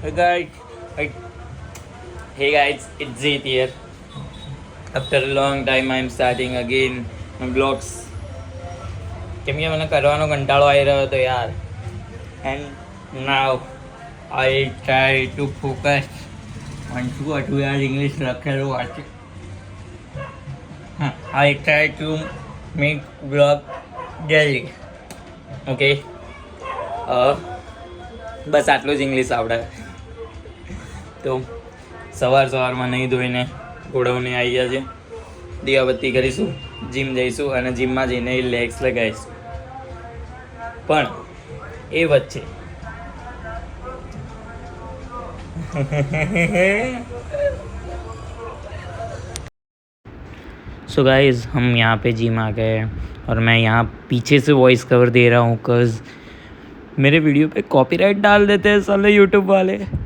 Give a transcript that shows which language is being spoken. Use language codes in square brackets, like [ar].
[en] Hey guys, hey, hey guys, it's Zayt here. After a long time, I'm starting again my vlogs. [gu] કેમ કે મને કરવાનો કંટાળો આવી રહ્યો હતો યાર. [en] And now I try to focus on [gu] શું હતું યાર ઇંગ્લિશ લખેલું વાંચે. [en] I try to make vlog daily. Okay. [gu] બસ આટલું જ ઇંગ્લિશ આવડે. તો સવારમાં નહીં ધોઈને ગોળવને આવી ગયા છે. દીવાબત્તી કરીશું, જીમ જઈશું અને જીમમાં જઈને લેગ્સ લગાવીશું. પણ એ વચ્ચે [hi] सो गाइस हम यहाँ पे जिम आ गए और मैं यहाँ पीछे से वॉइस कवर दे रहा हूँ बिकॉज मेरे वीडियो पे कॉपीराइट डाल देते हैं साले यूट्यूब वाले.